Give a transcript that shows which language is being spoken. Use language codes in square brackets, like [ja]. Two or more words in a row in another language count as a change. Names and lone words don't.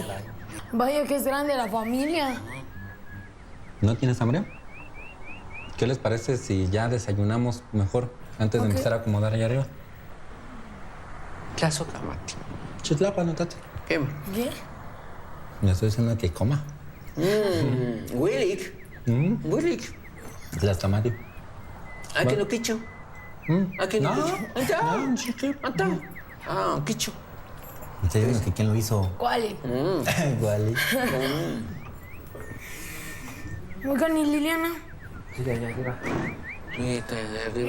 [es] Vaya que es grande la familia. ¿No tienes hambre? ¿Qué les parece si ya desayunamos mejor antes de empezar a acomodar allá arriba? Tlazokamati. [nah] Chitlapa, notate. [es] ¿Qué? ¿Qué? Me estoy diciendo que coma. Willik. Willik. Tlaxtamati. ¿A qué no quicho? ¿A qué no quicho? ¡Anta! Ah, quicho. Me estoy diciendo que quién lo hizo. ¿Cuál? Igual. Oigan, ¿y Liliana? Siga, ya arriba. Sí, está allá arriba.